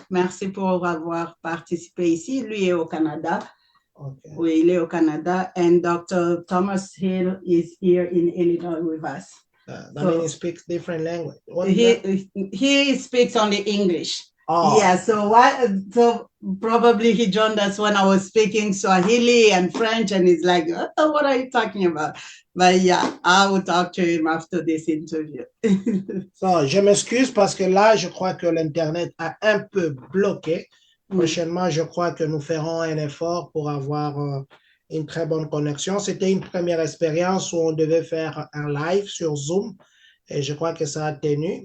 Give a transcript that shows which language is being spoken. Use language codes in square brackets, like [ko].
[fr] Merci pour avoir participé ici. Lui est au Canada. [en] Okay. [fr] Oui, il est au Canada. [en] And Dr. Thomas Hill is here in Illinois with us. That means he speaks different language. He speaks only English. Oh. Yeah, so probably he joined us when I was speaking Swahili and French, and he's like, oh, what are you talking about? But yeah, I will talk to him after this interview. [fr] So, je m'excuse parce que là, je crois que l'Internet a un peu bloqué. Prochainement, je crois que nous ferons un effort pour avoir une très bonne connexion. C'était une première expérience où on devait faire un live sur Zoom et je crois que ça a tenu.